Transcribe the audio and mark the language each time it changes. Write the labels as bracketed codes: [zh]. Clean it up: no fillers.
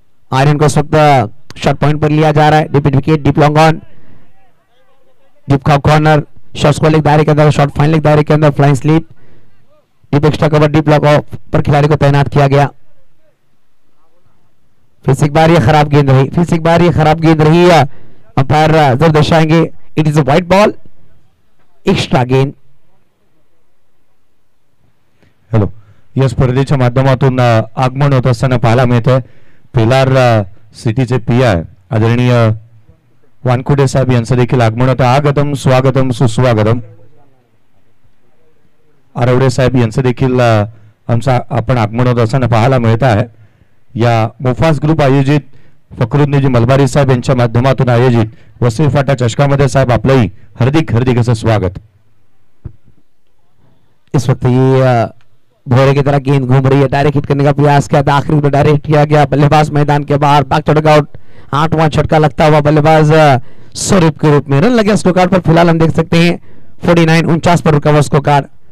[hi] आर्यन को इस वक्त शॉट पॉइंट पर लिया जा रहा है। Deep wicket, deep long on, deep corner, shot को लेग दायरे के अंदर, शॉट फाइन लेग दायरे के अंदर, flying sleep, deep extra cover, deep lock of पर खिलाड़ी को तैनात किया गया। फिर से एक बार ये खराब गेंद रही, अंपायर जरूर दर्शाएंगे। [en] It is a white ball, extra गेंद। [mr] हॅलो, या स्पर्धेच्या माध्यमातून आगमन होत असताना पाहायला मिळतंय पेलार सिटीचे पीआय आदरणीय वानकुडे साहेब यांचं देखील आगमन होतं। आगतम स्वागतम सुस्वागतम। आरवडे साहेब यांचं देखील आपण आगमन होत असताना पाहायला मिळत आहे। या मोफास ग्रुप आयोजित फकरुद्दीन मलबारी साहेब यांच्या माध्यमातून आयोजित वसई फाटा चषकामध्ये साहेब आपलंही हार्दिक असं स्वागत। [hi] इस वक्त ये भोरे की तरह गेंद घूम रही है, डायरेक्ट हिट करने का प्रयास किया था, आखिरी में डायरेक्ट किया गया। बल्लेबाज मैदान के बाहर, बैक टू आउट, 8वां छटका लगता हुआ बल्लेबाज स्वरूप के रूप में। रन लगे स्कोर कार्ड पर फिलहाल हम देख सकते हैं 49 पर रुका हुआ स्कोर कार्ड।